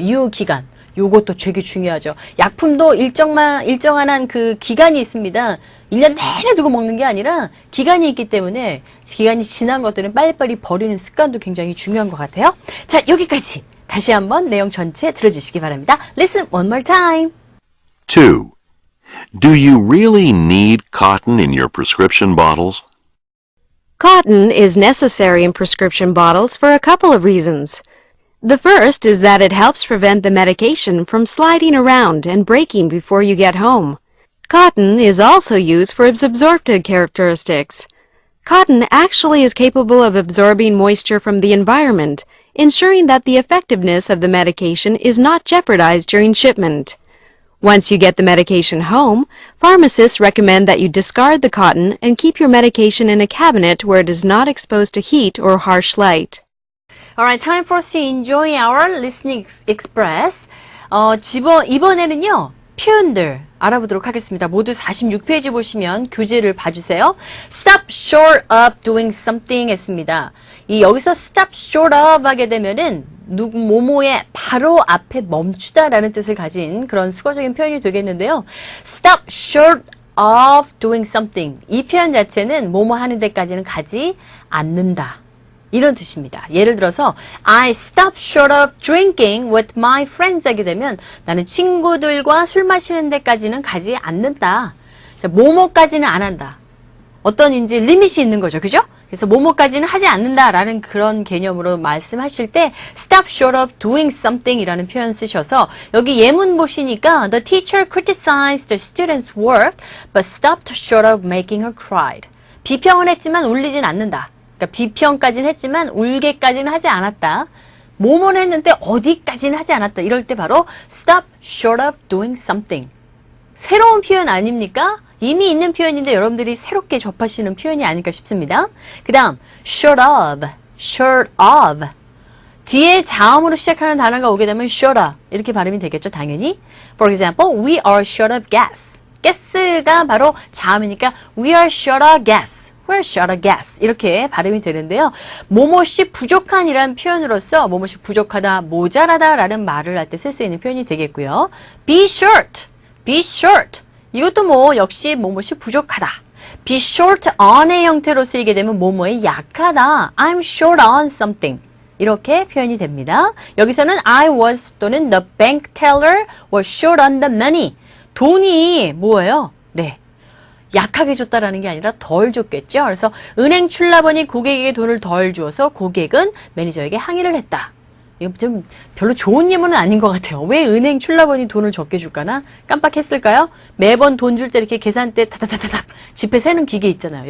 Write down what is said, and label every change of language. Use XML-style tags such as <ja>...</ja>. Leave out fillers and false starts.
<ko>유효기간 요것도 되게 중요하죠. 약품도 일정한 한 그 기간이 있습니다. 1년 내내 두고 먹는 게 아니라 기간이 있기 때문에 기간이 지난 것들은 빨리빨리 버리는 습관도 굉장히 중요한 것 같아요. 자, 여기까지 다시 한번 내용 전체 들어주시기 바랍니다.</ko> <en>Listen one more time. 2. Do you really need cotton in your prescription bottles? Cotton is necessary in prescription bottles for a couple of reasons. The first is that it helps prevent the medication from sliding around and breaking before you get home. Cotton is also used for its absorptive characteristics. Cotton actually is capable of absorbing moisture from the environment, ensuring that the effectiveness of the medication is not jeopardized during shipment. Once you get the medication home, pharmacists recommend that you discard the cotton and keep your medication in a cabinet where it is not exposed to heat or harsh light. Alright, time for us to enjoy our listening express.</en> <ko>이번에는요, 표현들 알아보도록 하겠습니다. 모두 46페이지 보시면 교재를 봐주세요.</ko> <en>Stop short of doing something</en> <ko>했습니다. 여기서 stop short of 하게 되면은 뭐뭐의 바로 앞에 멈추다라는 뜻을 가진 그런 수거적인 표현이 되겠는데요.</ko> <en>Stop short of doing something.</en> <ko>이 표현 자체는 뭐뭐 하는 데까지는 가지 않는다. 이런 뜻입니다. 예를 들어서</ko> <en>I stop short of drinking with my friends</en> <ko>하게 되면 나는 친구들과 술 마시는 데까지는 가지 않는다. 자, 뭐뭐까지는 안 한다. 어떤 이제 리밋이 있는 거죠. 그죠? 그래서 뭐뭐까지는 하지 않는다라는 그런 개념으로 말씀하실 때</ko> <en>stop short of doing something</en> <ko>이라는 표현 쓰셔서 여기 예문 보시니까</ko> <en>the teacher criticized the student's work but stopped short of making her cry.</en> <ko>비평은 했지만 울리진 않는다. 그러니까 비평까지는 했지만 울게까지는 하지 않았다. 뭐뭐는 했는데 어디까지는 하지 않았다. 이럴 때 바로</ko> <en>stop short of doing something.</en> <ko>새로운 표현 아닙니까? 이미 있는 표현인데 여러분들이 새롭게 접하시는 표현이 아닐까 싶습니다. 그 다음 short of. 뒤에 자음으로 시작하는 단어가 오게 되면 shorter 이렇게 발음이 되겠죠. 당연히.</ko> <en>For example, we are short of gas. gas가</en> <ko>바로 자음이니까</ko> <en>we are short of gas. We're short of gas.</en> <ko>이렇게 발음이 되는데요. 뭐뭐시 부족한이라는 표현으로서 뭐뭐시 부족하다, 모자라다 라는 말을 할 때 쓸 수 있는 표현이 되겠고요.</ko> <en>Be short.</en> <ko>이것도 뭐 역시 뭐뭐시 부족하다.</ko> <en>Be short on</en> <ko>의 형태로 쓰이게 되면 뭐뭐에 약하다.</ko> <en>I'm short on something.</en> <ko>이렇게 표현이 됩니다.</ko> <en>여기서는 I was 또는 the bank teller was short on the money.</en> <ko>돈이 뭐예요? 네. 약하게 줬다라는 게 아니라 덜 줬겠죠. 그래서 은행 출납원이 고객에게 돈을 덜 주어서 고객은 매니저에게 항의를 했다. 이거 좀 별로 좋은 예문은 아닌 것 같아요. 왜 은행 출납원이 돈을 적게 줄까나? 깜빡했을까요? 매번 돈 줄 때 이렇게 계산대 타타타타닥 지폐 세는 기계 있잖아요.</ko>